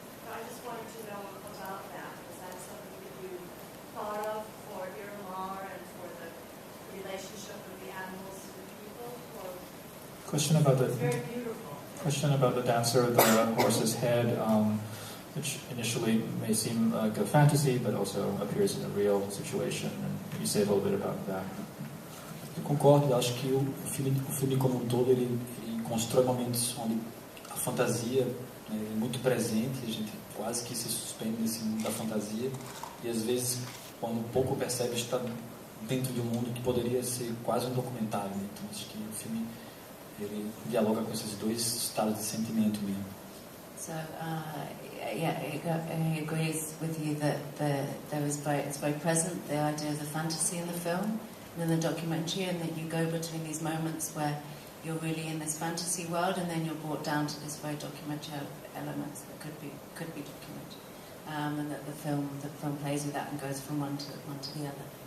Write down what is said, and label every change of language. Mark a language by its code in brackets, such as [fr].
[en] But I just wanted to know about that. Was that something that you thought of for Iramar and for the relationship of the animals to the people? Or Question about it's very beautiful. Question about the dancer, the horse's head, which initially may seem like a fantasy, but also appears in a real situation. And can you say a little bit about that? [pt] Eu concordo, acho que o filme como um todo, ele constrói momentos onde a fantasia é muito presente, a gente quase que se suspende nesse mundo da fantasia, e às vezes, quando pouco percebe, está dentro de um mundo que poderia ser quase um documentário. Né? Então, acho que o filme ele dialoga com esses dois estados de sentimento mesmo. [en] So, yeah, he agrees with you that it's very present, the idea of the fantasy in the film and in the documentary, and that you go between these moments where you're really in this fantasy world, and then you're brought down to this very documentary elements that could be documentary, and that the film plays with that and goes from one to the other.